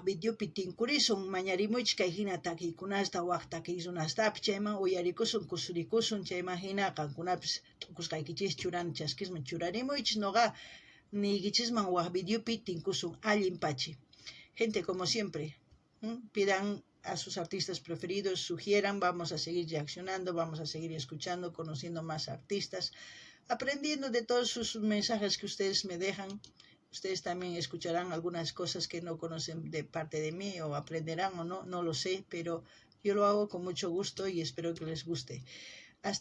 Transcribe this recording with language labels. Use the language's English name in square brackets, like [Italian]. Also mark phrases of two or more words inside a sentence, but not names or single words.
[Quechua] videopi tinkurisun mañarimuychis kay hina takiykunasta waq takiyrunastapi chayman uyarikusun kusurikusun chayman hina qankunapis t'ukusqaykichis churana chaskisman churarimuychis noqa niykichisman waq videopi tinkusun allin pachi. [Spanish] Gente como siempre, pidan a sus artistas preferidos, sugieran, vamos a seguir reaccionando, vamos a seguir escuchando, conociendo más artistas, aprendiendo de todos sus mensajes que ustedes me dejan. Ustedes también escucharán algunas cosas que no conocen de parte de mí o aprenderán o no, no lo sé, pero yo lo hago con mucho gusto y espero que les guste.